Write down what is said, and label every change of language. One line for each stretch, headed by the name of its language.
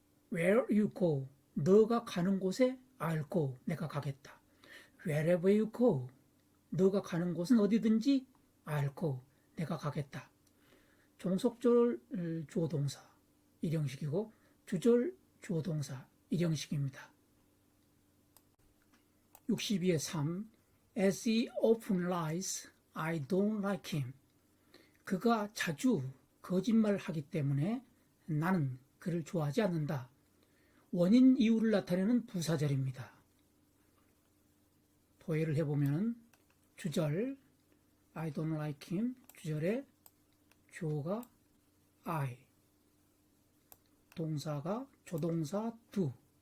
English: Where you go,
Korean: 너가 가는 곳에
English: I'll go,
Korean: 내가 가겠다.
English: Wherever you go,
Korean: 너가 가는 곳은 어디든지
English: I'll go,
Korean: 내가 가겠다. 종속절 주어동사 일형식이고 주절 주어동사 일형식입니다. 62의 3.
English: As he often lies, I don't like him.
Korean: 그가 자주 거짓말하기 때문에 나는 그를 좋아하지 않는다. 원인 이유를 나타내는 부사절입니다. 도예를 해보면 주절
English: I don't like him,
Korean: 주절에 주어가 I, 동사가 조동사 do,